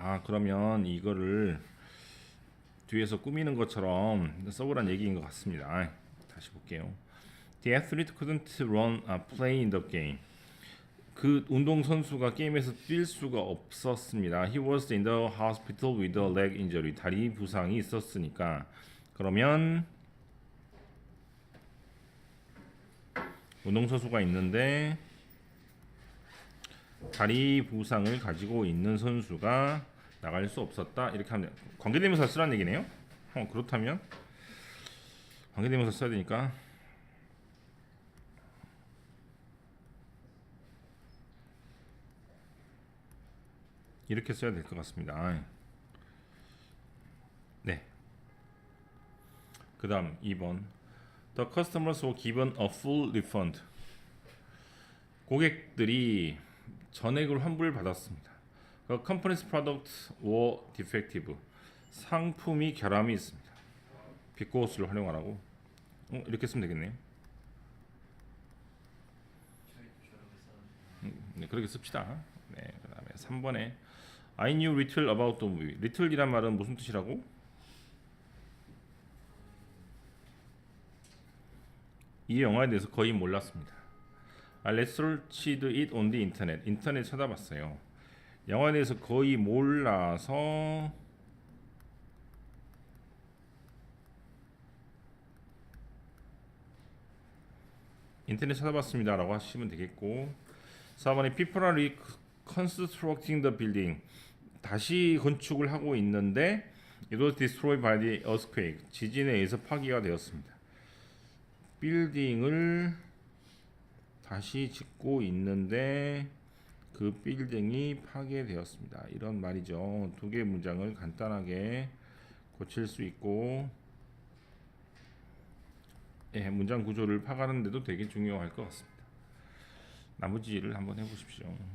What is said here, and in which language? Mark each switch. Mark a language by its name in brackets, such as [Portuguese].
[Korean] 그러면 이거를 뒤에서 꾸미는 것처럼 써보란 얘기인 것 같습니다. 다시 볼게요. [English] The athlete couldn't play in the game. [Korean] 그 운동 선수가 게임에서 뛸 수가 없었습니다. [English] He was in the hospital with a leg injury. [Korean] 다리 부상이 있었으니까, 그러면 운동 선수가 있는데 다리 부상을 가지고 있는 선수가 나갈 수 없었다. 이렇게 하면 돼요. 관계대명사 쓰라는 얘기네요. 그렇다면 관계대명사 써야 되니까 이렇게 써야 될 것 같습니다. 네. 그 다음 2번 [English] The customers were given a full refund. [Korean] 고객들이 전액을 환불을 받았습니다. [English] The company's products were defective. [Korean] 상품이 결함이 있습니다. 비코스를 활용하라고. 이렇게 쓰면 되겠네요. 네, 그렇게 씁시다. 네, 그 다음에 3번에 [English] I knew little about the movie. [Korean] little이란 말은 무슨 뜻이라고? 이 영화에 대해서 거의 몰랐습니다. [English] I researched it on the internet. [Korean] 인터넷 찾아봤어요. 영화에 대해서 거의 몰라서 인터넷 찾아봤습니다 라고 하시면 되겠고 4번에 [English] People are reconstructing the building. [Korean] 다시 건축을 하고 있는데 [English] It was destroyed by the earthquake. [Korean] 지진에 의해서 파괴가 되었습니다. 빌딩을 다시 짓고 있는데 그 빌딩이 파괴되었습니다. 이런 말이죠. 두 개의 문장을 간단하게 고칠 수 있고 문장 구조를 파악하는 데도 되게 중요할 것 같습니다. 나머지를 한번 해보십시오.